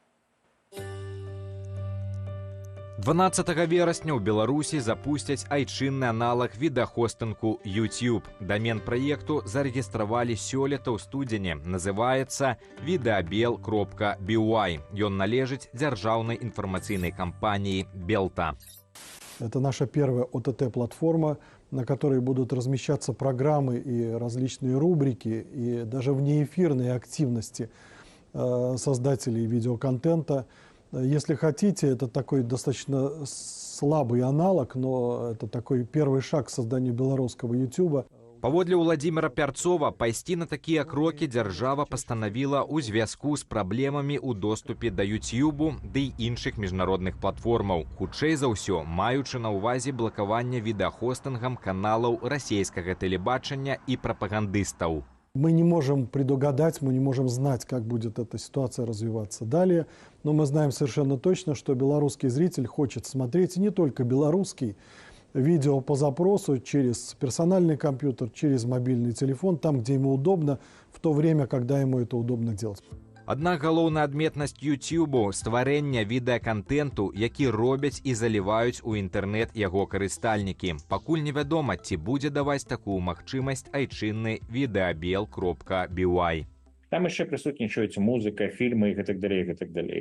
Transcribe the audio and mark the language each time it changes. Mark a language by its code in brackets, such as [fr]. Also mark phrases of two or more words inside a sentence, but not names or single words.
[be] 12 верасня ў Беларусі запусцяць айчынны аналаг відэахостынгу YouTube. Дамен праекту зарэгістравалі сёлета ў студзені. Называецца videobel.by. Ён належыць дзяржаўнай інфармацыйнай кампаніі «Белта». [ru] Это наша первая ОТТ-платформа, на которой будут размещаться программы и различные рубрики, и даже внеэфирные активности создателей видеоконтента. Если хотите, это такой достаточно слабый аналог, но это такой первый шаг к созданию белорусского YouTube. [be] Паводле Владимира Пярцова, пайсці на такія крокі дзяржава пастанавіла ў звязку з праблемамі ў доступе да YouTube ды і іншых міжнародных платформаў. Хутчэй за ўсё, маючы на ўвазе блакаванне відэахостынгам каналаў расійскага тэлебачання і прапагандыстаў. [ru] Мы не можем предугадать, мы не можем знать, как будет эта ситуация развиваться далее, но мы знаем совершенно точно, что белорусский зритель хочет смотреть не только белорусский видео по запросу через персональный компьютер, через мобильный телефон, там, где ему удобно, в то время, когда ему это удобно делать. [be] Аднак галоўная адметнасць YouTube – стварэнне відэакантэнту, які робяць і заліваюць у інтэрнэт яго карыстальнікі. Пакуль невядома, ці будзе даваць такую магчымасць айчынны videobel.by. Там яшчэ прысутнічаюць музыка, фільмы і гэтак далей, гэтак далей.